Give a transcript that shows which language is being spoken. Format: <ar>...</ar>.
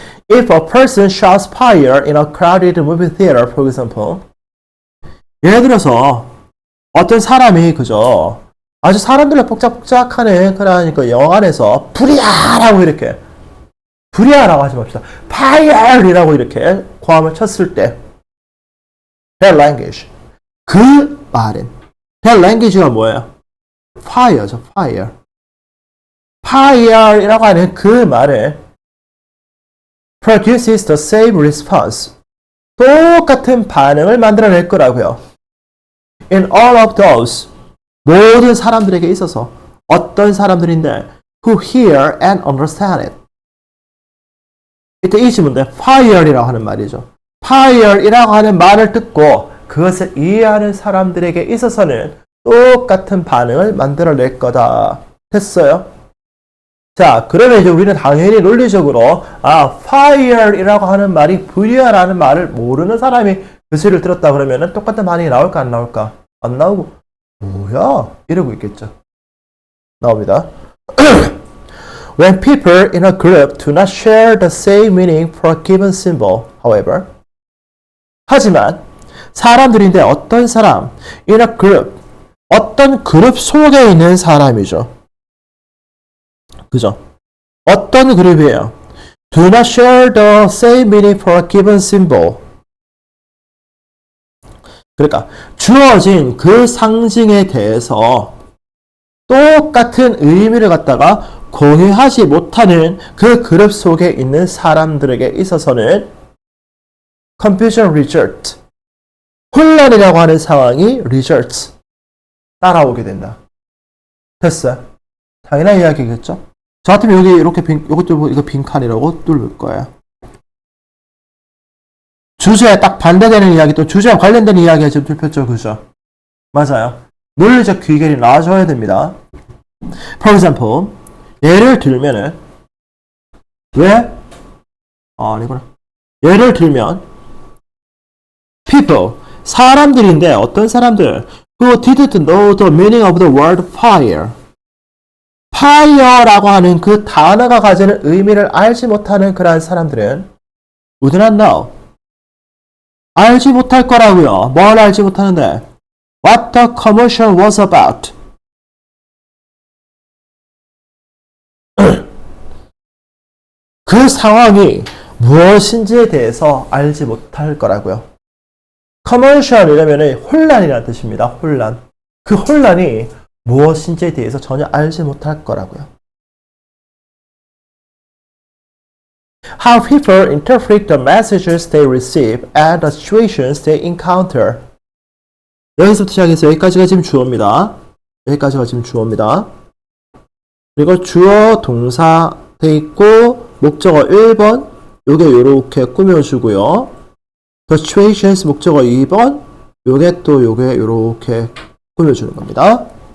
<en>If a person shouts fire in a crowded movie theater, for example,</en> <ko>예를 들어서 어떤 사람이 그죠 아주 사람들을 복작복작하는 그런 그 영화관에서 불이야라고 이렇게 불이야라고 하지 맙시다. fire이라고 이렇게 고함을 쳤을 때</ko> <en>that language</en> <ko>그 말은 that language가 뭐예요? fire죠. fire이라고 하는 그 말은</ko> <en>produces the same response.</en> <ko>똑같은 반응을 만들어낼 거라고요.</ko> <en>In all of those,</en> <ko>모든 사람들에게 있어서 어떤 사람들인데</ko> <en>who hear and understand it.</en> <ko>이때 이 질문인데 fire이라고 하는 말이죠. fire이라고 하는 말을 듣고 그것을 이해하는 사람들에게 있어서는 똑같은 반응을 만들어낼 거다. 됐어요? 자, 그러면 이제 우리는 당연히 논리적으로 fire이라고 하는 말이 불이야라는 말을 모르는 사람이 그 소리를 들었다 그러면은 똑같은 반응이 나올까 안 나올까? 안 나오고 뭐야? 이러고 있겠죠. 나옵니다.</ko> <en>When people in a group do not share the same meaning for a given symbol, however,</en> <ko>하지만 사람들인데 어떤 사람</ko> <en>in a group</en> <ko>어떤 그룹 속에 있는 사람이죠. 그죠? 어떤 그룹이에요?</ko> <en>Do not share the same meaning for a given symbol.</en> <ko>그러니까 주어진 그 상징에 대해서 똑같은 의미를 갖다가 공유하지 못하는 그 그룹 속에 있는 사람들에게 있어서는</ko> <en>confusion result.</en> <ko>혼란이라고 하는 상황이 result. 따라오게 된다. 됐어요? 당연한 이야기겠죠? 저 같으면 여기 이렇게 이것도 이거 빈칸이라고 뚫을 거예요. 주제에 딱 반대되는 이야기 또 주제와 관련된 이야기가 지금 뚫혔죠, 그죠? 맞아요. 논리적 귀결이 나와줘야 됩니다.</ko> <en>For example,</en> <ko>예를 들면은 아니구나. 예를 들면</ko> <en>people</en> <ko>사람들인데 어떤 사람들</ko> <en>who didn't know the meaning of the word fire.</en> <ko>fire라고 하는 그 단어가 가지는 의미를 알지 못하는 그러한 사람들은</ko> <en>would not know.</en> <ko>알지 못할 거라고요. 뭘 알지 못하는데?</ko> <en>What the commotion was about.</en> <ko>그 상황이 무엇인지에 대해서 알지 못할 거라고요. commercial이라면 혼란이라는 뜻입니다. 혼란. 그 혼란이 무엇인지에 대해서 전혀 알지 못할 거라고요.</ko> <en>How people interpret the messages they receive and the situations they encounter.</en> <ko>여기서부터 시작해서 여기까지가 지금 주어입니다. 여기까지가 지금 주어입니다. 그리고 주어 동사 돼 있고 목적어 1번 요게 요렇게 꾸며주고요.</ko> <en>The situations</en> <ko>목적어 2번 요게 또 요게 요렇게 꾸며주는 겁니다.</ko>